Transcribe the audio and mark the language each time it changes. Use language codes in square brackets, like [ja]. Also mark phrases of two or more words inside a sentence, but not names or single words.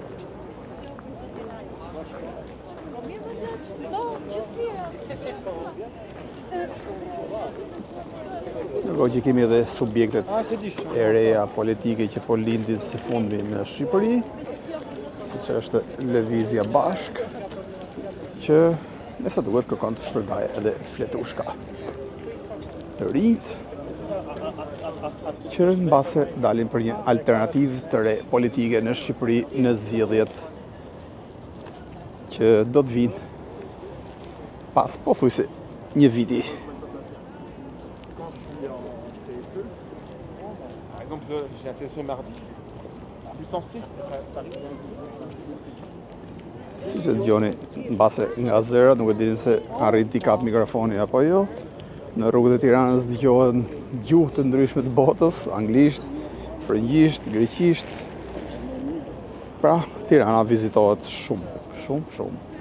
[sq] Ndërkohë që kemi edhe subjektet e reja politike që po lindin së fundmi në Shqipëri, siç është Lëvizja Bashk, që me sa duhet kërkon të shpërndajë edhe fletushka të rinjt, që mbase dalin për një alternativë të re politike në Shqipëri në zgjedhjet që do të vinë pas pothuajse një viti. [fr] Par exemple, j'ai un session mardi. [sq] Si që dëgjoni në base nga zërat, nuk e dini se arrit t'i kap mikrofoni apo jo. Në rrugët e Tiranës dëgjohen gjuhë të ndryshme të botës, anglisht, frëngjisht, greqisht. Pra, Tirana vizitohet shumë.